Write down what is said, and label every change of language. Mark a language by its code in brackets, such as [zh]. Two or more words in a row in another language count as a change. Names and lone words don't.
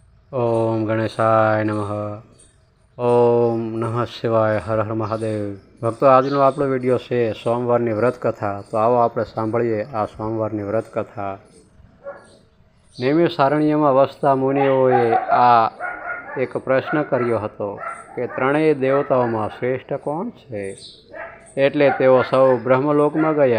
[sa] ओम गणेशाय नमः। ओम नमः शिवाय। हर हर महादेव। [gu] भक्तो, આજનો આપણો વિડીયો છે સોમવારની વ્રત કથા। તો આવો આપણે સાંભળીએ આ સોમવારની વ્રત કથા। નૈમિષારણ્યમાં વસતા મુનિઓએ આ એક પ્રશ્ન કર્યો હતો કે ત્રણેય દેવતાઓમાં શ્રેષ્ઠ કોણ છે? એટલે તેઓ સૌ બ્રહ્મલોકમાં ગયા।